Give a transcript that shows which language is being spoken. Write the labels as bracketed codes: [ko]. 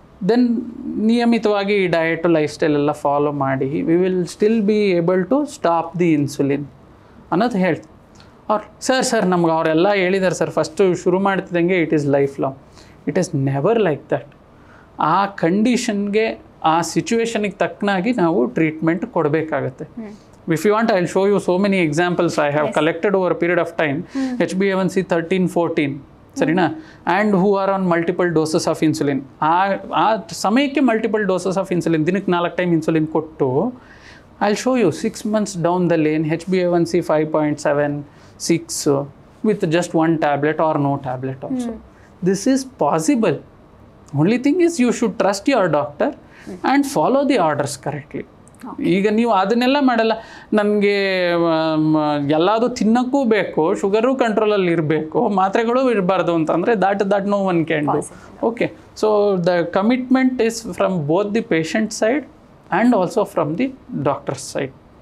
[en] then ನಿಯಮಿತವಾಗಿ ಈ diet life style ಎಲ್ಲ ಫಾಲೋ ಮಾಡಿ we will still be able to stop the insulin [kn] ಅನ್ನೋದು ಹೇಳ್ತೀನಿ. ಸರ್ ನಮ್ಗೆ ಅವರೆಲ್ಲ ಹೇಳಿದ್ದಾರೆ ಸರ್, ಫಸ್ಟು ಶುರು ಮಾಡ್ತಿದ್ದಂಗೆ [en] It is life long. It is never like that. [kn] ಆ ಕಂಡೀಷನ್ಗೆ, ಆ ಸಿಚುವೇಶನಿಗೆ ತಕ್ಕನಾಗಿ ನಾವು ಟ್ರೀಟ್ಮೆಂಟ್ ಕೊಡಬೇಕಾಗತ್ತೆ. [en] If you want, I'll show you so many examples I have collected over a period of time. [kn] HbA1c 13, 14, ಸರಿನಾ? [en] And who are on multiple doses of insulin. [kn] ಆ ಸಮಯಕ್ಕೆ multiple doses of insulin, ದಿನಕ್ಕೆ 4 time insulin ಕೊಟ್ಟು [en] I'll show you 6 months down the lane HbA1c 5.7, 6 with just 1 tablet or no tablet also. This is possible. Only thing is you should trust your doctor and follow the orders correctly. [kn] ಈಗ ನೀವು ಅದನ್ನೆಲ್ಲ ಮಾಡಲ್ಲ, ನನಗೆ ಎಲ್ಲದು ತಿನ್ನೋಕ್ಕೂ ಬೇಕು, sugar ಕಂಟ್ರೋಲಲ್ಲಿ ಇರಬೇಕು, ಮಾತ್ರೆಗಳು ಇರಬಾರ್ದು ಅಂತಂದರೆ [en] That no one can do. Okay, so the commitment is from both the patient side and also from the doctors side.